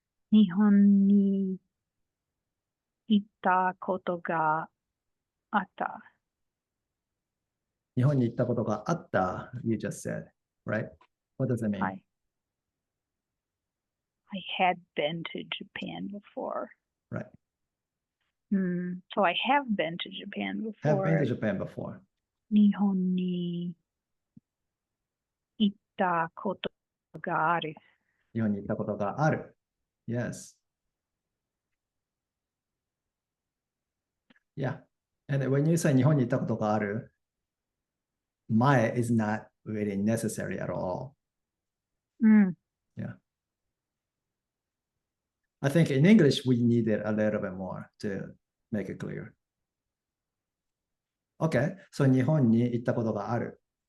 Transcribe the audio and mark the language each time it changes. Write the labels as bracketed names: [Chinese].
[Japanese] 日本に行ったことがあった. 日本に行ったことがあった [English] You just said, right? What does it mean? I had been to Japan before. Right. So I have been to Japan before. Have been to Japan before. [Japanese] 日本に行ったことがある. 日本に行ったことがある. [English] Yes. Yeah. And when you say [Japanese] 日本に行ったことがある, [English] 前 is not really necessary at all. Yeah. I think in English, we need it a little bit more to make it clear. Okay. So [Japanese] 日本に行ったことがある.